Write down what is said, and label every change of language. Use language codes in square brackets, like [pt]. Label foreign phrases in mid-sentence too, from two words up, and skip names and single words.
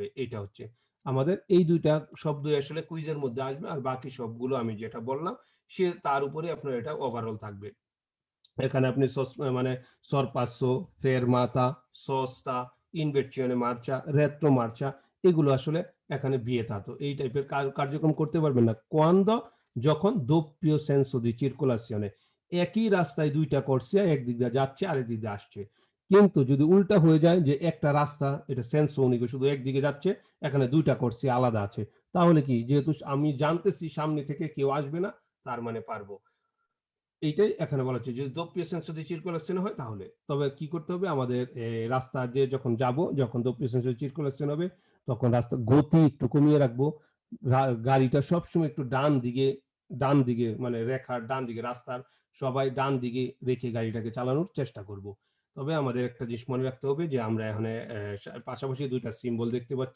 [bn] এটা হচ্ছে আমাদের এই দুইটা শব্দই আসলে কুইজের মধ্যে আসবে, আর বাকি সবগুলো আমি যেটা বললাম সে তার উপরে আপনার এটা ওভারঅল থাকবে। এখানে আপনি মানে [it] sorpasso, fermata, sosta, inversione marcia, retro marcia, [bn] এগুলো আসলে এখানে বিয়েতাতো এই টাইপের কার্যক্রম করতে পারবেন না। [it] কোয়ান্দো? যখন doppio senso di circolazione, [bn] একই রাস্তায় দুইটা করছে, একদিক দিয়ে যাচ্ছে আরেক দিক দিয়ে আসছে। কিন্তু যদি উল্টা হয়ে যায় যে একটা রাস্তা, এটা [it] senso unico, [bn] শুধু একদিকে যাচ্ছে, এখানে দুইটা করছে আলাদা আছে, তাহলে কি, যেহেতু আমি জানতেছি সামনে থেকে কেউ আসবে না, তার মানে পারবো। এইটাই এখানে বলা হচ্ছে, যদি [it] doppio senso di circolazione [bn] হয় তাহলে। তবে কি করতে হবে আমাদের, রাস্তা দিয়ে যখন যাব, যখন [it] doppio senso di circolazione [bn] হবে, তখন রাস্তার গতি একটু কমিয়ে রাখবো। গাড়িটা সবসময় একটু ডান দিকে মানে রেখার ডান দিকে, রাস্তার সবাই ডান দিকে রেখে গাড়িটাকে চালানোর চেষ্টা করব। তবে আমাদের একটা জিনিস মনে রাখতে হবে যে আমরা এখানে পাশাপাশি ২ টা সিম্বল দেখতে পাচ্ছি।